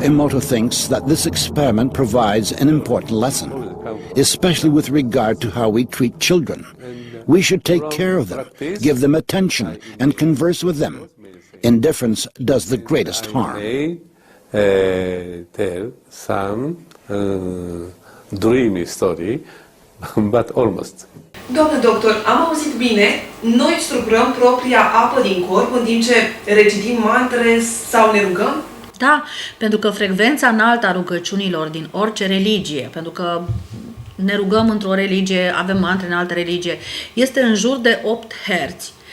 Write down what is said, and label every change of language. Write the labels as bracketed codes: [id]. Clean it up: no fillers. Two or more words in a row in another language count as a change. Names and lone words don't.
[en] Emoto thinks that this experiment provides an important lesson, especially with regard to how we treat children. We should take care of them, give them attention, and converse with them. Indifference does the greatest harm. Tell some dreamy story, but almost. [ro] Doamne doctor, am auzit bine, noi structurăm propria apă din corp în timp ce recitim mantre sau ne rugăm? Da, pentru că frecvența înaltă a rugăciunilor din orice religie, pentru că ne rugăm într-o religie, avem mantre în altă religie, este în jur de 8 Hz.